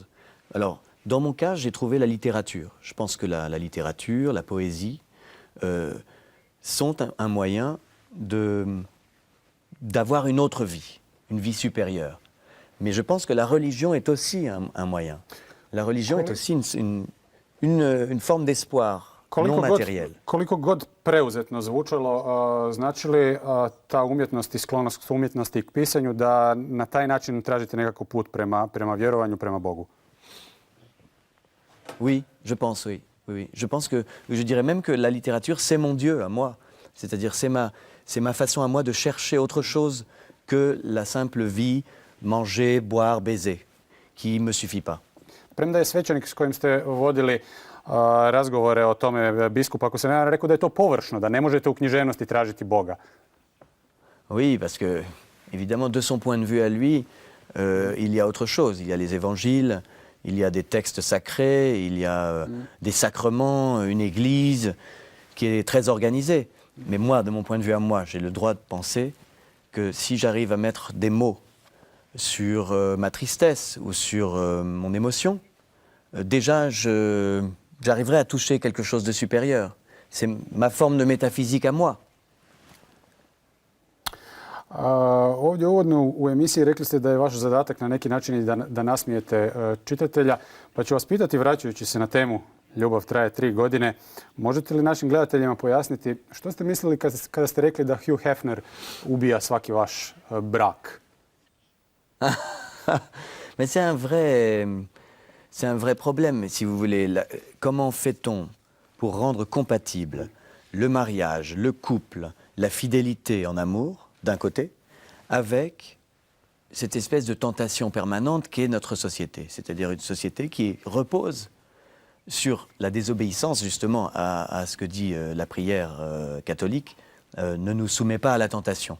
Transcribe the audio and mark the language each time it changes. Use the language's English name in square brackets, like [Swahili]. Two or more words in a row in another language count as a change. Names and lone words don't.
[French] Alors, dans mon cas, j'ai trouvé la littérature. Je pense que la littérature, la poésie, sont un moyen d'avoir une autre vie, une vie supérieure. Mais je pense que la religion est aussi un moyen. La religion est aussi une forme d'espoir non matériel. [Croatian] Koliko god preuzetno zvučalo, znači li ta umjetnost i sklonost umjetnosti k pisanju da na taj način tražite nekako put prema vjerovanju, prema Bogu? [French] Oui, je pense, oui. Je pense que, je dirais même que la littérature, c'est mon Dieu à moi. C'est-à-dire, c'est ma façon à moi de chercher autre chose que la simple vie, manger, boire, baiser, qui ne me suffit pas. [Croatian] Premda je svećenik s kojim ste vodili razgovore o tome, biskup, ako se ne varam, rekao da je to površno, da ne možete u književnosti tražiti Boga. [French] Oui, parce que, évidemment, de son point de vue à lui, il y a autre chose. Il y a les évangiles, il y a des textes sacrés, il y a des sacrements, une église qui est très organisée. Mais moi, de mon point de vue à moi, j'ai le droit de penser que si j'arrive à mettre des mots sur ma tristesse ou sur mon émotion, déjà j'arriverai à toucher quelque chose de supérieur. C'est ma forme de métaphysique à moi. [Croatian] Ovdje uvodno u emisiji rekli ste da je vaš zadatak na neki način i da nasmijete čitatelja, pa ću vas pitati, vraćajući se na temu Ljubav traje 3 godine, možete li našim gledateljima pojasniti što ste mislili kada ste rekli da Hugh Hefner ubija svaki vaš brak? [French] Mais c'est un vrai problème, si vous voulez. Comment fait-on pour rendre compatible le mariage, le couple, la fidélité en amour, d'un côté, avec cette espèce de tentation permanente qu'est notre société, c'est-à-dire une société qui repose sur la désobéissance, justement, à ce que dit la prière catholique, ne nous soumet pas à la tentation.